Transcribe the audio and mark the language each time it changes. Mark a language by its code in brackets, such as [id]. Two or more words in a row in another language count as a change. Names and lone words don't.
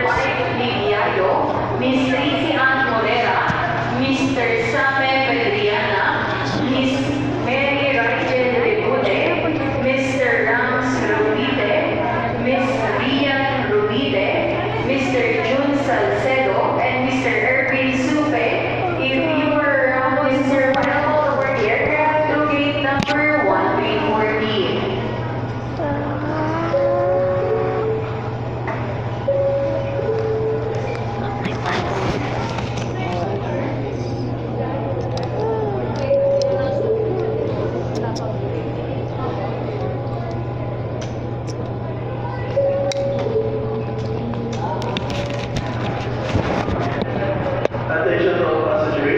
[en] Mike Liviayo, Miss Tracy Ann Morera, Mr. Same Pedriana, Miss Mary Rachel Rebute, Mr. Rams Rubide, Miss Rian Rubide, Mr. Jun Salcedo, and Mr. Erwin Supe. If you were around Mr. Michael over here, grab to gate number 1340. Attention to all passengers.